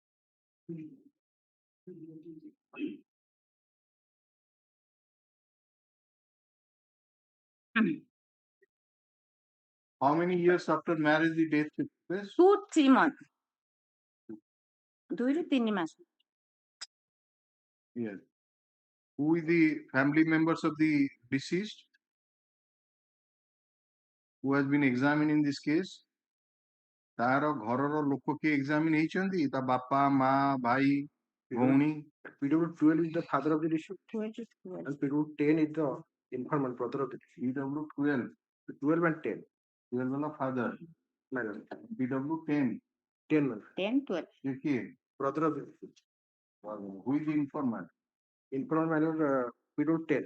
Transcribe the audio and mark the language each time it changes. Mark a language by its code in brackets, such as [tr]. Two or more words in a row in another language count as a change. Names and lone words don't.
[en] How many years after marriage the death took place? 2-3 months. 2-3 ମାସ। Yes. Who is the family members of the deceased? Who has been examined in this case? [or] ତାର ଘରର ଲୋକ କିଏ ଏକ୍ସାମିନ ହେଇଛନ୍ତି? ତା ବାପା ମା ଭାଇ ଭଉଣୀ? [en] PW 12 is the father of the deceased. And PW 10 is the informant brother of the deceased. PW 12. 12 and 10. [hi] 12 वाला father. [en] PW 10. 10 man. 10, 12. [or] ଏ କିଏ? [en] Brother of the deceased. Who is the informant? Informant, my lord, we don't tell.